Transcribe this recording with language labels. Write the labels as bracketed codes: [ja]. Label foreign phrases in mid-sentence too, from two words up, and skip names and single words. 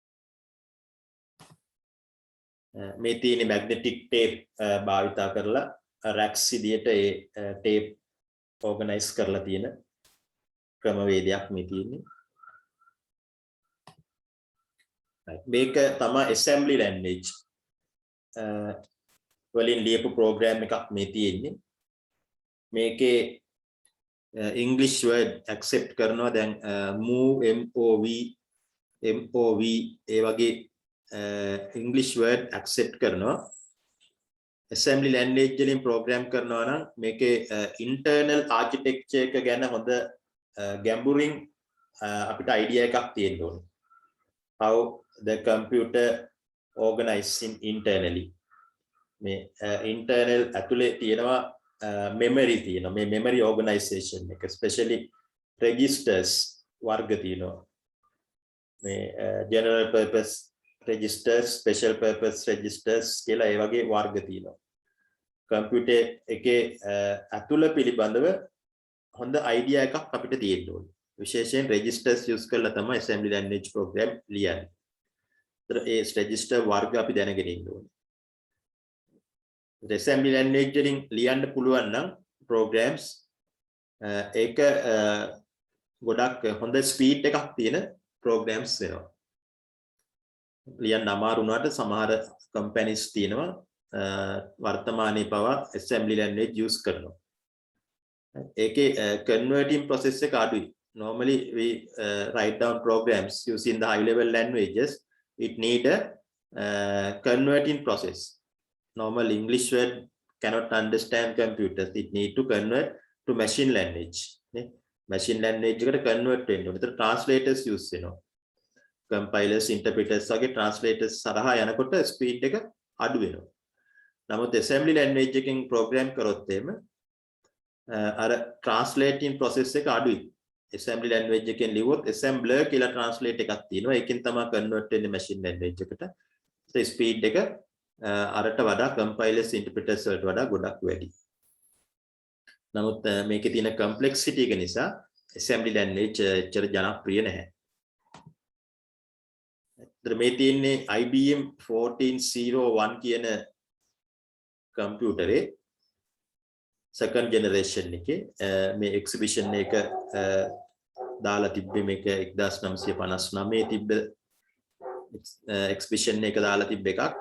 [si] මේ තියෙන්නේ [en] magnetic tape [si] භාවිතා කරලා racks විදියට ඒ tape organize කරලා තියෙන ක්‍රමවේදයක් මේ තියෙන්නේ. මේක තමයි [en] assembly language [si] වලින් ලියපු program එකක් මේ තියෙන්නේ. මේකේ [en] English word accept [si] කරනවා දැන් [en] move mov [si] ඒ වගේ [en] English word accept [si] කරනවා. [en] assembly language [si] වලින් program කරනවා නම් මේකේ [en] internal architecture [si] එක ගැන හොඳ ගැඹුරින් අපිට idea එකක් තියෙන්න ඕනේ. [en] how the computer organizing internally. [si] මේ internal ඇතුලේ තියෙනවා memory තියෙනවා. මේ [en] memory organization [si] එක [en] especially registers [si] වර්ග තියෙනවා. මේ [en] general purpose registers, special purpose registers [si] කියලා ඒ වගේ වර්ග තියෙනවා. computer එකේ ඇතුළ පිළිබඳව හොඳ idea එකක් අපිට තියෙන්න ඕනේ. විශේෂයෙන් [en] registers use [si] කරලා තමයි [en] assembly language program [si] ලියන්නේ. ඒතර ඒ register වර්ග අපි දැනගෙන ඉන්න ඕනේ. [en] assembly language [si] වලින් ලියන්න පුළුවන් නම් programs ඒක ගොඩක් හොඳ speed එකක් තියෙන programs වෙනවා. ලියන්න අමාරු වුණාට සමහර companies තියෙනවා වර්තමානයේ පවා [en] assembly language use [si] කරනවා. ඒකේ [en] converting process [si] එක අඩුයි. [en] Normally we write down programs using the high level languages. It need a converting process. Normal English word cannot understand computers. It need to convert to machine language. Machine language [si] එකට convert වෙන්න ඕනේ. ඒතර translators use වෙනවා. [en] compilers, interpreters [si] වගේ translators සරහා යනකොට speed එක අඩු වෙනවා. නමුත් [en] assembly language [si] එකකින් program කරොත් එහෙම අර [en] translating process [si] එක අඩුයි. [en] assembly language [si] එකෙන් ලිව්වොත් assembler කියලා translate එකක් තියෙනවා. ඒකෙන් තමයි convert වෙන්නේ [en] machine language [si] එකට. ඒ speed එක අරට වඩා [en] compilers, interpreters [si] වලට වඩා ගොඩක් වැඩි. නමුත් මේකේ තියෙන complexity එක නිසා [en] assembly language [si] එච්චර ජනප්‍රිය නැහැ. මේ තියෙන්නේ IBM 1401 කියන කම්පියුටරේ [en] second generation [si] එකේ මේ exhibition එක දාලා තිබ්බේ මේක 1959 තිබ්බ exhibition එක දාලා තිබ්බ එකක්.